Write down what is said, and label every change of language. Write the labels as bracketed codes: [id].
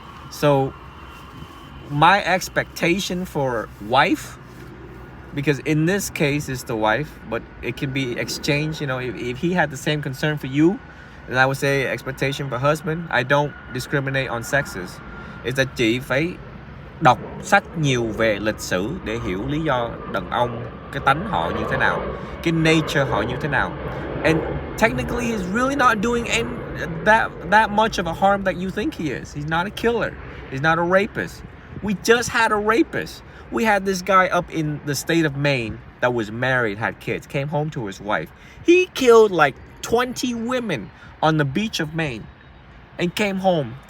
[en] So my expectation for wife, because in this case it's the wife, but it can be exchanged, you know, if he had the same concern for you, then I would say expectation for husband. I don't discriminate on sexes. Is that [vi] chị phải đọc sách nhiều về lịch sử để hiểu lý do đàn ông, cái tánh họ như thế nào, cái nature họ như thế nào. [en] And technically he's really not doing that much of a harm that you think he is. He's not a killer. He's not a rapist. We just had a rapist. We had this guy up in the state of Maine that was married, had kids, came home to his wife. He killed like 20 women on the beach of Maine and came home.